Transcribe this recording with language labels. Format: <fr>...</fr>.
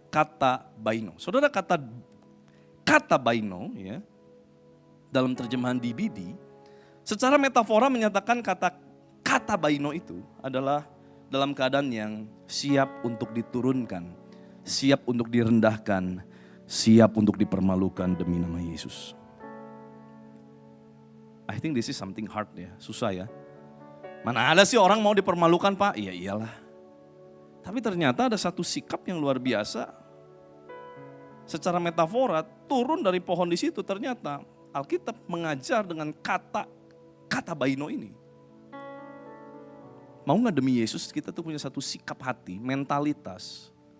<id>Kata baino. Saudara, kata baino ya, dalam terjemahan DBD, secara metafora menyatakan kata baino itu adalah dalam keadaan yang siap untuk diturunkan, siap untuk direndahkan, siap untuk dipermalukan demi nama Yesus.</id> <en>I think this is something hard ya,</en> <id>susah ya. Mana ada sih orang mau dipermalukan, Pak? Iya iyalah. Tapi ternyata ada satu sikap yang luar biasa. Secara metafora turun dari pohon di situ, ternyata Alkitab mengajar dengan kata baino ini. Mau gak demi Yesus kita tuh punya satu sikap hati, mentalitas.</id>